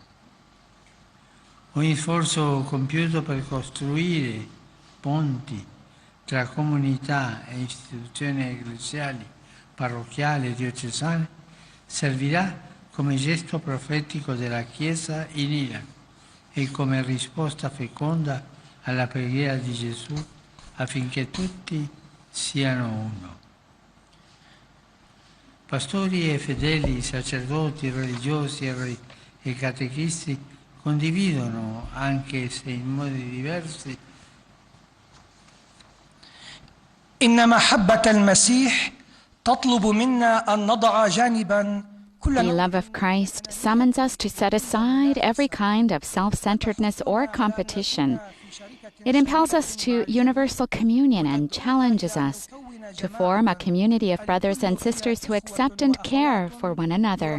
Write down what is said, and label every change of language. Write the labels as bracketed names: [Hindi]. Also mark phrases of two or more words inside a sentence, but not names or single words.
[Italian] Ogni sforzo compiuto per costruire ponti tra comunità e istituzioni ecclesiali, parrocchiali e diocesane servirà come gesto profetico della Chiesa in Iraq e come risposta feconda alla preghiera di Gesù affinché tutti siano uno. Pastori e fedeli, sacerdoti, religiosi e catechisti condividono, anche se in modi diversi, [Arabic] إن محبة المسيح تطلب منا أن نضع جانبا كل [English] The love of Christ summons us to set aside every kind of self-centeredness or competition. It impels us to universal communion and challenges us to form a community of brothers and sisters who accept and care for one another.